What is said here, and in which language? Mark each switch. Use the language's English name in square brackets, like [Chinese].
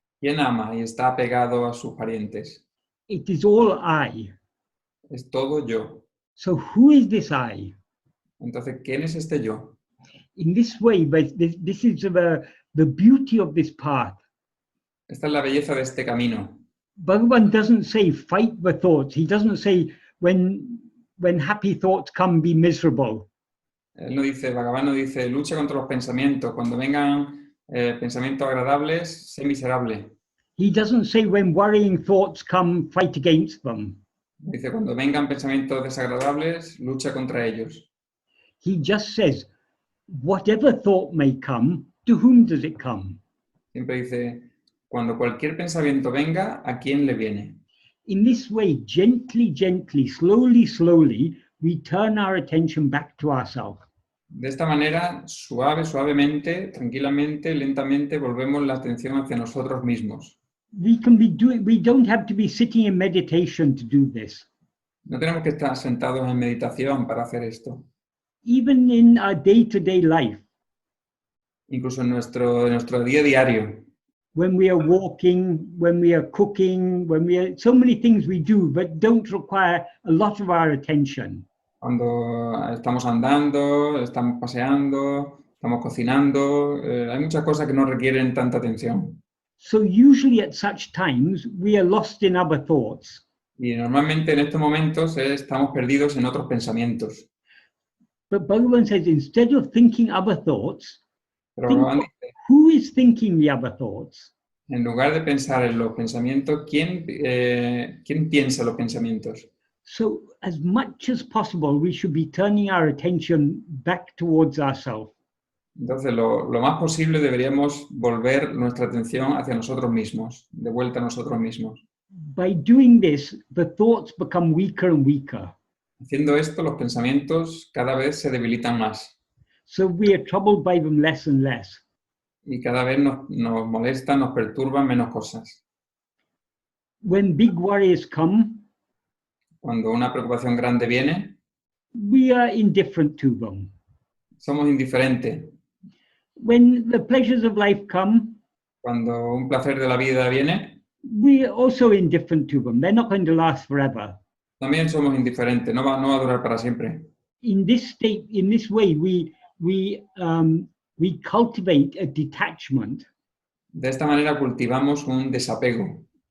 [Spanish] ¿Quién ama y está apegado a sus parientes? [English] It is all I. [Spanish] Es todo yo. [English] So who is this I? [Spanish] Entonces, ¿quién es este yo? [English] In this way, but this is the beauty of this path. [Spanish] Esta es la belleza de este camino. [English] Bhagavan doesn't say fight the thoughts. He doesn't say when happy thoughts come, be miserable. [Spanish] Bhagavan no dice, lucha contra los pensamientos. Cuando vengan pensamientos agradables, sé miserable. [English] He doesn't say when worrying thoughts come, fight against them. [Spanish] Dice, cuando vengan pensamientos desagradables, lucha contra ellos. [English] He just says, whatever thought may come, to whom does it come? [Spanish] Siempre dice, cuando cualquier pensamiento venga, ¿a quién le viene? [English] In this way, gently, gently, slowly, slowly, we turn our attention back to ourselves. [Spanish] De esta manera, suavemente, tranquilamente, lentamente, volvemos la atención hacia nosotros mismos. [English] We don't have to be sitting in meditation to do this. [Spanish] No tenemos que estar sentados en meditación para hacer esto. [English] Even in our day-to-day life, [Spanish] Incluso en nuestro día diario. [English] when we are walking, when we are cooking, so many things we do, but don't require a lot of our attention. [Spanish] Cuando estamos andando, estamos paseando, estamos cocinando, hay muchas cosas que no requieren tanta atención. [English] So usually at such times, we are lost in other thoughts. [Spanish] Y normalmente en estos momentos estamos perdidos en otros pensamientos. [English] But Bhagavan says, instead of thinking other thoughts, [Spanish] Pero [English] think [Spanish] Bhagavan [English] of [Spanish] dice, [English] who is thinking the other thoughts? [Spanish] en lugar de pensar en los pensamientos, ¿quién piensa los pensamientos? [English] So as much as possible, we should be turning our attention back towards ourselves. [Spanish] Entonces, lo más posible deberíamos volver nuestra atención hacia nosotros mismos, de vuelta a nosotros mismos. [English] By doing this, the thoughts become weaker and weaker. [Spanish] Haciendo esto, los pensamientos cada vez se debilitan más [English] So we are troubled by them less and less. [Spanish] y cada vez nos molestan, nos perturban menos cosas. [English] When big worries come, [Spanish] Cuando una preocupación grande viene, [English] we are indifferent to them. [Spanish] somos indiferentes. [English] When the pleasures of life come, [Spanish] Cuando un placer de la vida viene, [English] we are also indifferent to them. They're not going to last forever. [Spanish] también somos indiferentes, no va a durar para siempre. [English] In this state, in this way, we cultivate a detachment. [Spanish] De esta manera cultivamos un desapego.